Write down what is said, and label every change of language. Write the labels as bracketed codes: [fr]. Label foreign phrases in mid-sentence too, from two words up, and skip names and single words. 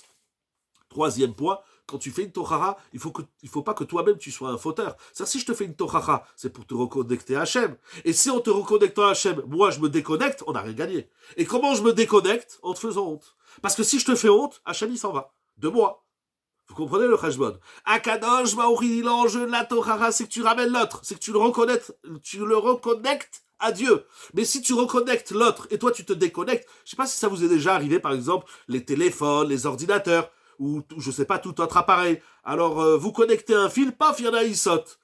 [fr] Troisième point, quand tu fais une Torah, il faut pas que toi-même tu sois un fauteur. C'est-à-dire, si je te fais une Torah, c'est pour te reconnecter à Hachem. Et si en te reconnectant à Hachem, moi je me déconnecte, on n'a rien gagné. Et comment je me déconnecte? En te faisant honte. Parce que si je te fais honte, Hachem il s'en va. De moi. Vous comprenez le cheshbon? [he] הקדוש ברוך [fr] l'enjeu de la Torah, c'est que tu ramènes l'autre. C'est que tu le reconnectes à Dieu. Mais si tu reconnectes l'autre et toi tu te déconnectes, je sais pas si ça vous est déjà arrivé, par exemple, les téléphones, les ordinateurs. ou je sais pas, tout autre appareil. Alors, vous connectez un fil, paf, il y en a, il saute.